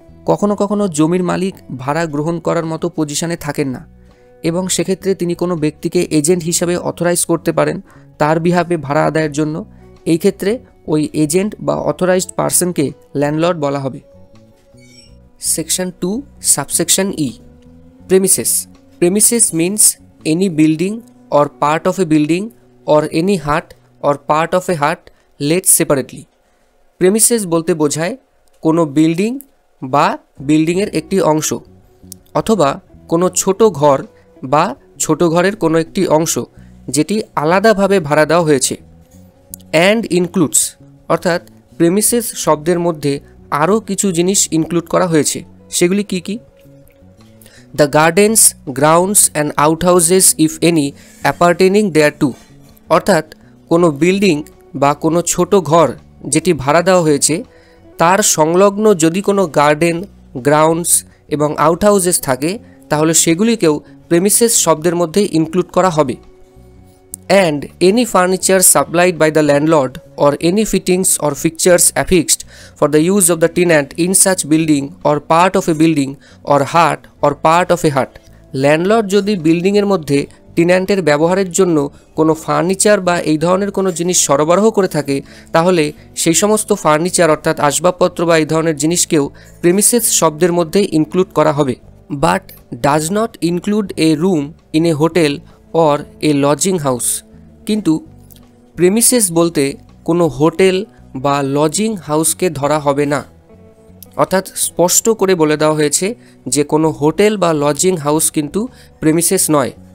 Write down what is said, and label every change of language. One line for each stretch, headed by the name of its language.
Bangla: কখনো কখনো জমির মালিক ভাড়া গ্রহণ করার মতো পজিশনে থাকেন না এবং সেক্ষেত্রে তিনি কোনো ব্যক্তিকে এজেন্ট হিসাবে অথরাইজ করতে পারেন তার বিহাফে ভাড়া আদায়ের জন্য। এই ক্ষেত্রে ওই এজেন্ট বা অথরাইজড পার্সনকে ল্যান্ডলর্ড বলা হবে।
English: Section 2 subsection E, premises. Premises means any building or part of a building or any hut or part of a hut let separately.
Bangla: Premises বলতে বোঝায় কোনো বিল্ডিং বা বিল্ডিংয়ের একটি অংশ অথবা কোনো ছোট ঘর বা ছোট ঘরের কোনো একটি অংশ যেটি আলাদাভাবে ভাড়া দেওয়া হয়েছে।
English: and includes
Bangla: অর্থাৎ প্রেমিসেস শব্দের মধ্যে আরও কিছু জিনিস ইনক্লুড করা হয়েছে। সেগুলি কি কি?
English: the gardens, grounds and outhouses if any appertaining thereto
Bangla: অর্থাৎ কোনো বিল্ডিং বা কোনো ছোট ঘর যেটি ভাড়া দেওয়া হয়েছে তার সংলগ্ন যদি কোনো গার্ডেন, গ্রাউন্ডস এবং আউটহাউসেস থাকে তাহলে সেগুলিকেও প্রেমিসেস শব্দের মধ্যে ইনক্লুড করা হবে।
English: And any furniture supplied by the landlord or any fittings or fixtures affixed for the use of the tenant in such building or part of a building or hut or part of a hut
Bangla: landlord যদি বিল্ডিংয়ের মধ্যে টেন্যান্টের ব্যবহারের জন্য কোনো furniture বা এই ধরনের কোনো জিনিস সরবরাহ করে থাকে তাহলে সেই সমস্ত ফার্নিচার অর্থাৎ আসবাবপত্র বা এই ধরনের জিনিসকেও প্রেমিসেস শব্দের মধ্যে ইনক্লুড করা হবে।
English: but does not include a room in a hotel or a lodging house
Bangla: কিন্তু প্রেমিসেস বলতে কোনো হোটেল বা লজিং হাউসকে ধরা হবে না। অর্থাৎ স্পষ্ট করে বলে দেওয়া হয়েছে যে কোনো হোটেল বা লজিং হাউস কিন্তু প্রেমিসেস নয়।